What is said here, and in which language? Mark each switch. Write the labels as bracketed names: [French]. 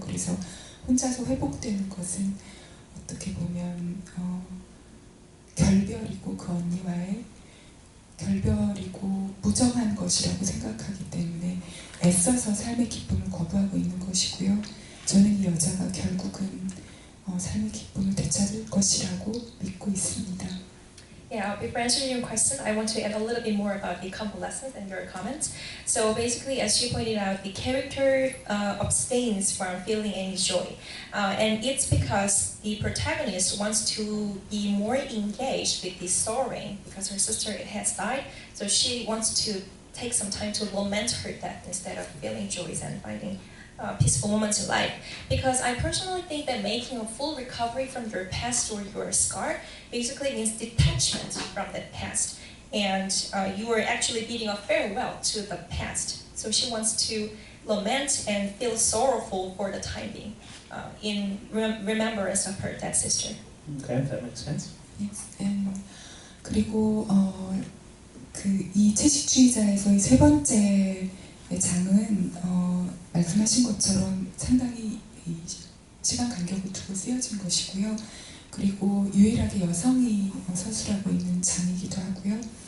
[Korean] 그래서 혼자서 회복되는 것은 어떻게 보면 결별이고, 그 언니와의 결별이고 무정한 것이라고 생각하기 때문에 애써서 삶의 기쁨을 거부하고 있는 것이고요. 저는 이 여자가 결국은 삶의 기쁨을 되찾을 것이라고 믿고 있습니다. [English] Yeah, before answering your question, I want to add a little bit more about the convalescence and your comments. So basically, as you pointed out, the character abstains from feeling any joy. And it's because the protagonist wants to be more engaged with the sorrowing because her sister has died. So she wants to take some time to lament her death instead of feeling joys and finding peaceful moments in life. Because I personally think that making a full recovery from your past or your scar basically means detachment from that past. And you are actually bidding a farewell to the past. So she wants to lament and feel sorrowful for the time being in remembrance of her dead sister. Okay, that makes sense. Yes. [Korean] 그리고 이 채식주의자에서 이 세 번째 장은 말씀하신 것처럼 상당히 시간 간격을 두고 쓰여진 것이고요. 그리고 유일하게 여성이 서술하고 있는 장이기도 하고요.